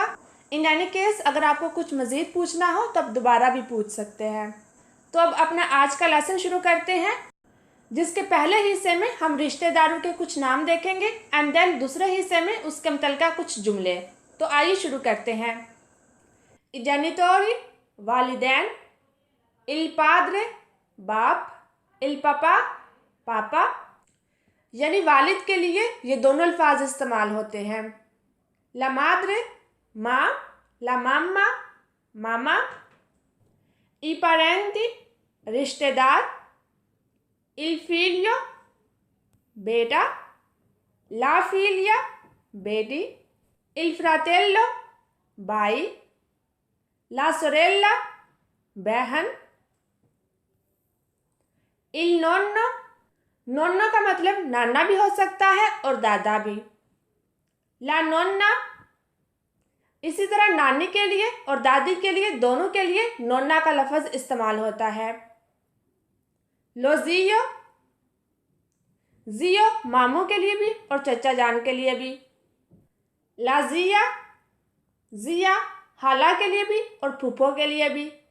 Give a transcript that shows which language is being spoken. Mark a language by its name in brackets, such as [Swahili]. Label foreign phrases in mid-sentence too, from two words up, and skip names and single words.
[English] in any case [Urdu] اگر آپ کو کچھ مزید پوچھنا ہو تب دوبارہ بھی پوچھ سکتے ہیں. تو اب اپنا آج کا لیسن شروع کرتے ہیں، جس کے پہلے حصے میں ہم رشتہ داروں کے کچھ نام دیکھیں گے [English] and then [Urdu] دوسرے حصے میں اس کے متعلقہ کچھ جملے. تو آئیے شروع کرتے ہیں. [Italian] I genitori, [Urdu] वालिदैन, [Italian] il padre, [Urdu] बाप, [Italian] il papà, [Urdu] پاپا، یعنی والد کے لیے یہ دونوں الفاظ استعمال ہوتے ہیں. [Italian] La madre, माँ, la mamma, मामा, i parenti, रिश्तेदार, il figlio, बेटा, la figlia, बेटी, il fratello, भाई, la sorella, बहन, il nonno, [Urdu] نونو کا مطلب نانا بھی ہو سکتا ہے اور دادا بھی, [Italian] la nonna, [Urdu] اسی طرح نانی کے لیے اور دادی کے لیے دونوں کے لیے نونا کا لفظ استعمال ہوتا ہے. [Italian] lo zio, [Urdu] زیو ماموں کے لیے بھی اور چچا جان کے لیے بھی. [Italian] la zia, [Urdu] زیا خالہ کے لیے بھی اور پھوپھو کے لیے بھی.